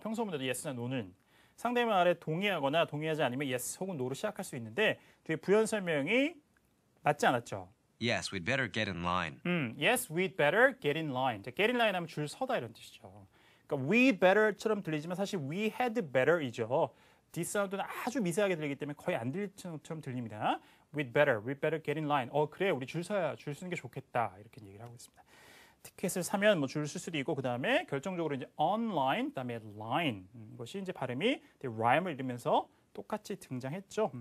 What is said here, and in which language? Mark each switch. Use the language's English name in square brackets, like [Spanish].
[Korean] 평소문에도 yes나 no는 상대방 말에 동의하거나 동의하지 않으면 yes 혹은 no로 시작할 수 있는데 뒤에 부연 설명이 맞지 않았죠. [English] Yes, we'd better get in line. Yes, we'd better get in line. [Korean] 자, get in line 하면 줄 서다 이런 뜻이죠. 그러니까 we better처럼 들리지만 사실 [English] we had better [Korean] 이죠. D 사운드는 아주 미세하게 들리기 때문에 거의 안 들릴 것처럼 들립니다. [English] we'd better get in line. [Korean] 그래, 우리 줄 서는 게 좋겠다. 이렇게 얘기를 하고 있습니다. 티켓을 사면 뭐 줄 쓸 수도 있고 그다음에 결정적으로 이제 online 그다음에 line 것이 이제 발음이 rhyme을 이루면서 똑같이 등장했죠.